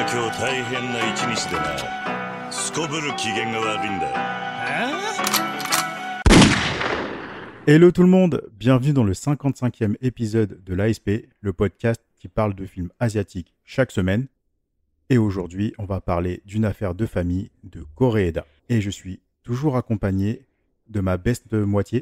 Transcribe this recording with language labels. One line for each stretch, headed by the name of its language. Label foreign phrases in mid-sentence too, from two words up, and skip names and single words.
Japanese: 大変な一日でな。すこぶる機嫌が悪いんだ。
French: Hello tout le monde, bienvenue dans le 55e épisode de l'ASP, le podcast qui parle de films asiatiques chaque semaine. Et aujourd'hui, on va parler d'une affaire de famille de Koreeda. Et je suis toujours accompagné de ma best moitié,